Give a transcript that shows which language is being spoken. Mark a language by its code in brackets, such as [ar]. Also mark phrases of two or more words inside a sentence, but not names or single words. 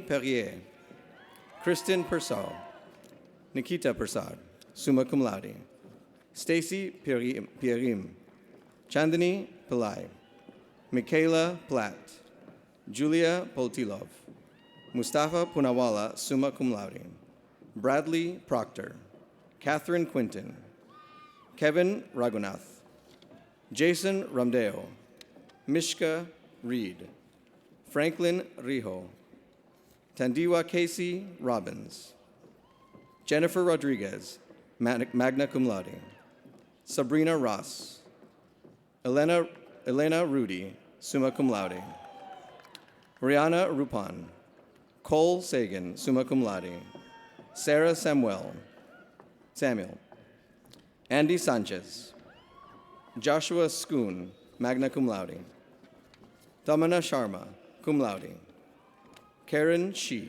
[en] Perrier, Kristen Persau, Nikita Persad, [la] summa cum laude, [en] Stacy Pierim, Chandani Pillai, Michaela Platt, Julia Poltilov, Mustafa Punawala, [la] summa cum laude, [en] Bradley Proctor, Catherine Quinton, Kevin Raghunath, Jason Ramdeo, Mishka Reed, Franklin Rijo, Tandiwa Casey Robbins, Jennifer Rodriguez, [la] magna cum laude, [en] Sabrina Ross, Elena Rudy, [la] summa cum laude, [en] Rihanna Rupan, Cole Sagan, [la] summa cum laude, [en] Sarah Samuel, Andy Sanchez, Joshua Schoon, [la] magna cum laude, [en] Damana Sharma, [la] cum laude, [en] Karen Shi,